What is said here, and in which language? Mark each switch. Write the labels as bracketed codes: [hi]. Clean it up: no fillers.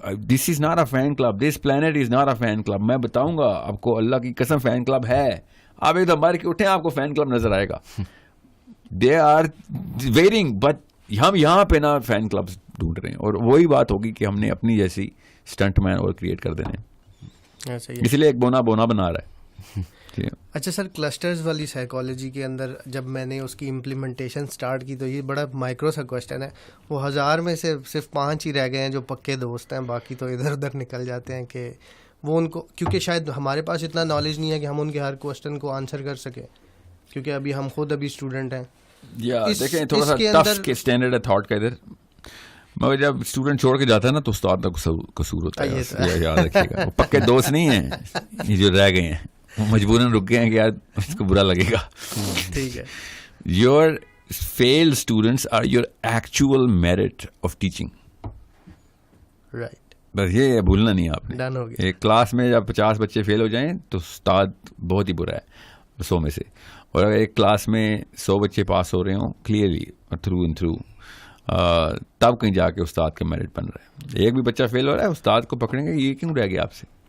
[en] This is not a fan club, this plant is not a fan club. [ur] میں بتاؤں گا آپ کو, اللہ کی قسم فین کلب ہے. آپ ایک دم باہر کے اٹھیں آپ کو فین کلب نظر آئے گا. [en] they are wearing, [ur] بٹ ہم یہاں پہ نا فین کلب ڈھونڈ رہے ہیں. اور وہی بات ہوگی کہ ہم نے اپنی جیسی اسٹنٹ مین اور کریٹ کر دینے, اس لیے ایک بونا بنا رہا ہے. اچھا سر, کلسٹرز والی سائیکالوجی کے اندر جب میں نے اس کی امپلیمنٹیشن سٹارٹ کی تو یہ بڑا مائکرو سا کوشچن ہے. وہ 1000 میں سے صرف 5 ہی رہ گئے ہیں جو پکے دوست ہیں, باقی تو ادھر ادھر نکل جاتے ہیں کہ وہ ان کو, کیونکہ شاید ہمارے پاس اتنا نالج نہیں ہے کہ ہم ان کے ہر کوشچن کو آنسر کر سکیں, کیونکہ ابھی ہم خود اسٹوڈنٹ ہیں. دیکھیں تھوڑا سا ٹف اسٹینڈرڈ ہے تھاٹ کا ادھر, مگر جب اسٹوڈنٹ چھوڑ کے جاتا ہے نا تو استاد کا قصور ہوتا ہے. یاد رکھیے گا, وہ پکے دوست نہیں ہیں یہ جو رہ گئے ہیں, وہ مجبوراً رک گئے ہیں کہ یار اس کو برا لگے گا. ٹھیک ہے, [en] Your failed students are your actual merit of teaching. Right, [ur] بس یہ بھولنا نہیں آپ نے. ڈن ہو گیا. ایک کلاس میں جب 50 بچے فیل ہو جائیں تو استاد بہت ہی برا ہے 100 میں سے, اور اگر ایک کلاس میں 100 بچے پاس ہو رہے ہوں [en] clearly through and through, [ur] تب کہیں جا کے استاد کا میرٹ بن رہا ہے. ایک بھی بچہ فیل ہو رہا ہے, استاد کو پکڑیں گے یہ کیوں رہ گیا آپ سے.